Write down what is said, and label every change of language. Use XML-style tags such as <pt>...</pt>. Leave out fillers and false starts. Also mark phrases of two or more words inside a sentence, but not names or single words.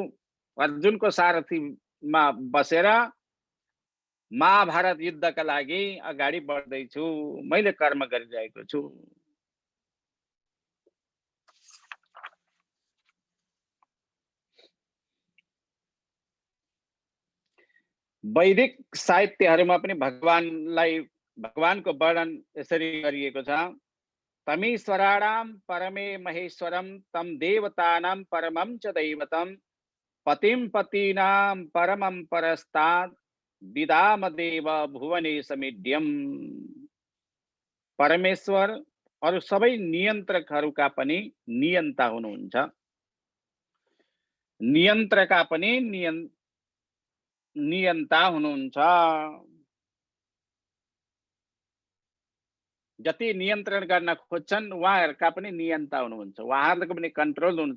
<ne>अर्जुनको सारथीमा बसेर महाभारत युद्धका लागि अगाडि बढ्दैछु, मैले कर्म गरिरहेको छु। वैदिक साहित्यहरूमा पनि भगवानको वर्णन यसरी गरिएको छ।</ne> <sa>तमीश्वराणां परमे महेश्वरम तम देवतानां परमं च दैवतम पतिं पतीनां परमं परस्तात् विदामदेव भुवनेशमिड्यम।</sa> <ne>परमेश्वर अरु सबै नियन्त्रकहरूका पनि नियन्ता हुनुहुन्छ, नियन्त्रका पनि नियन्ता हुनुहुन्छ। जति नियन्त्रण गर्न खोज्छन् उहाँहरूका पनि नियन्ता हुनुहुन्छ, उहाँहरूको पनि कन्ट्रोल हुनुहुन्छ।</ne>